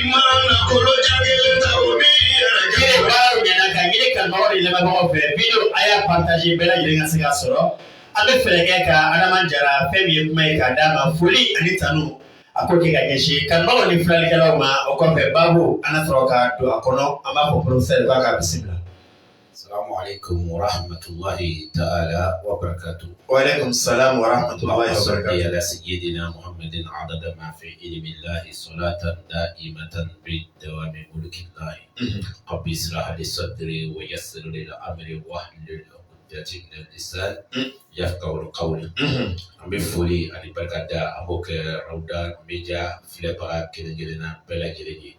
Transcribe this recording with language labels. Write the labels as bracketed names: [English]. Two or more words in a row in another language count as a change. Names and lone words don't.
[Bambara] yiri baaraw ɲɛna ka yiri kanubagaw de lamɛnbagaw fɛ video a y'a partage bɛɛ lajɛlen ka se k'a sɔrɔ an bɛ fɛɛrɛ kɛ ka Adama Jara fɛn min ye kuma ye k'a d'a ma foli ani tanu a ko kɛ ka ɲɛsin kanubagaw ni filalikɛlaw ma o kɔfɛ baabu an na sɔrɔ ka don a kɔnɔ an b'a fɔ professeur k'a ka bisimila. [Arabic] السلام عليكم ورحمة الله تعالى وبركاته. وعليكم السلام ورحمة الله وبركاته. على سيدنا محمد عدد ما في علم الله صلاة دائمة بدوام ملك الله. رب اشرح لي صدري ويسر لي أمري واحلل عقدة من لسان يفقه قولي. [Bambara] An bɛ foli ani barika da an b'o kɛ Rawda Media filɛbaga kelen-kelen na bɛɛ lajɛlen ye.